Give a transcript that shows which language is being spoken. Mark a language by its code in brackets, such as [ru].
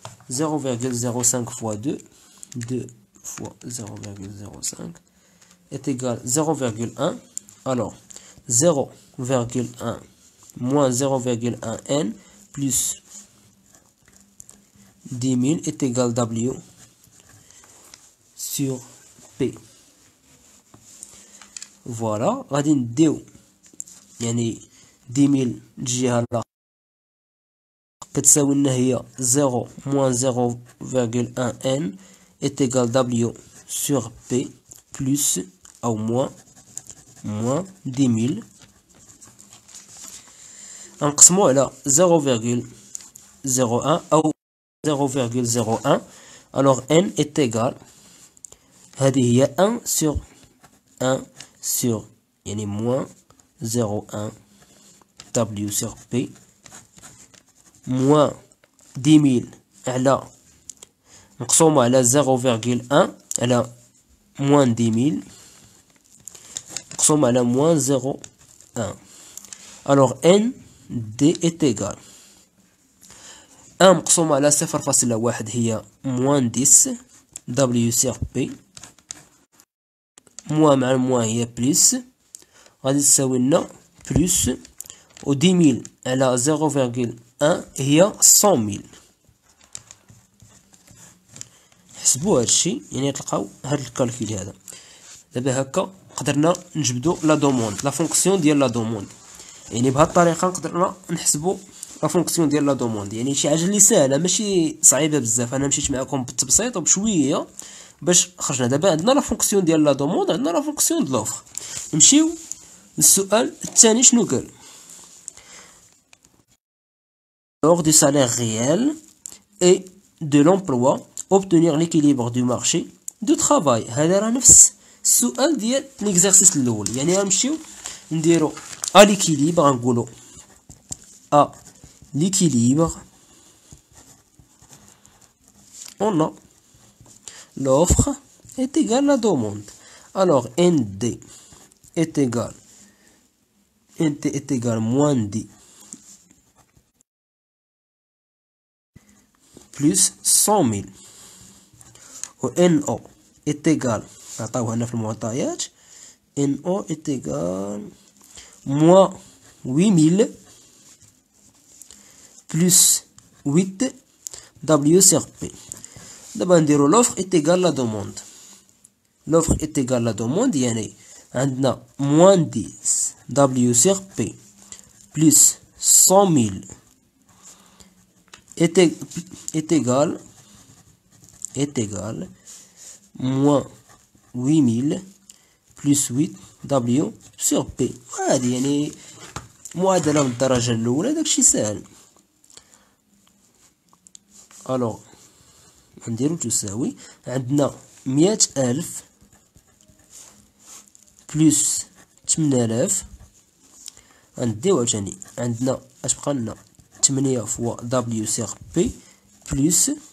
[fr] 0,05 fois 2, 2 fois 0,05 est égal 0,1. Alors, 0,1 moins 0,1 n plus 10 000 est égal W sur P. Voilà, [ar] غادي نديو يعني 10 000 الجهة الأخرى كتساوي لنا هي 0 [fr] moins 0,1 n est égal W sur P plus [ar] أو moins 10 000 نقسمو على 0,01 أو 0,01. [fr] alors n est égal [ar] هذه هي 1 sur 1 sur يعني moins 0,1 W sur P moins 10 000 على نقسمو على 0,1 على moins 10 000 نقسمو على moins 0,1. [fr] alors n d est égal [ar] 1 مقسوم على 0.1 هي moins 10 W sur P موان مع الموان هي بلس غادي تساوي لنا بلس و 10 000 على 0,1 هي 100 000. حسبوا هادشي يعني تلقاو هاد الكالكول هذا. دابا هكا قدرنا نجبدو لا دوموند لا فونكسيون ديال لا دوموند يعني بهاد الطريقه قدرنا نحسبو لا فونكسيون ديال لا دوموند يعني شي حاجه اللي ساهله ماشي صعيبه بزاف. انا مشيت معكم بالتبسيط وبشويه باش خرجنا. دابا عندنا لا فونكسيون ديال لا دوموند عندنا لا فونكسيون د لوفر. نمشيو للسؤال الثاني شنو قال [fr] lors du salaire réel et de l'emploi obtenir l'équilibre du marché de travail. [ar] هذا راه نفس السؤال ديال ليكزارسيس الاول، يعني غنمشيو نديرو ا ليكيليبر، غنقولو ا ليكيليبر [fr] on a l'offre est égale à la demande. Alors ND est égal moins D plus 100 000 و NO est égal، [ar] نعطيوها هنا في المعطيات، [fr] NO est égal moins 8000 plus 8 W sur P. [ar] دابا نديرو [fr] l'offre est égal à la demande. L'offre est égale à la demande، [ar] يعني عندنا [fr] moins 10 W sur P plus 100 000 est égal moins 8000 plus 8 W sur P. [ar] وهذه يعني معادلة من الدرجة الأولى، داكشي ساهل. ألوغ نديرو تساوي، عندنا 100,000 بلس 8000، غنديو عاوتاني عندنا اش بقى لنا 8 فوا دبليو سيغ بي بلس